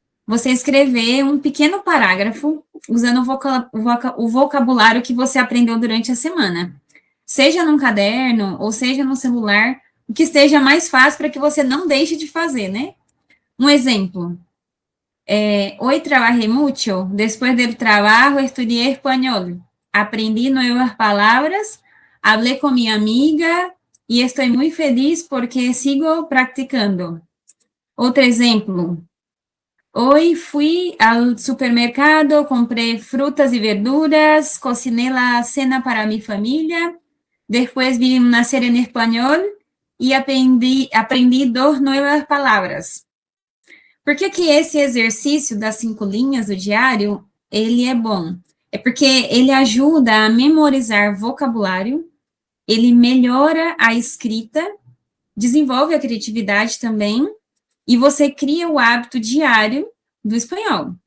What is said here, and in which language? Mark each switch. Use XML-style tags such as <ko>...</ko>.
<pt>você escrever um pequeno parágrafo usando o vocabulário que você aprendeu durante a semana. Seja num caderno ou seja no celular, o que esteja mais fácil para que você não deixe de fazer, né? Um exemplo.</pt> <es>Hoy trabajé mucho. Después del trabajo estudié español. Aprendí nuevas palabras, hablé con mi amiga y estoy muy feliz porque sigo practicando.</es> <pt>Outro exemplo.</pt> <es>Hoy fui al supermercado, compré frutas y verduras, cociné la cena para mi familia, después vi una serie en español y aprendí 2 nuevas palavras.</es> <pt>Por que que esse exercício das 5 linhas do diário, ele é bom? É porque ele ajuda a memorizar vocabulário, ele melhora a escrita, desenvolve a criatividade também, e você cria o hábito diário do espanhol.</pt>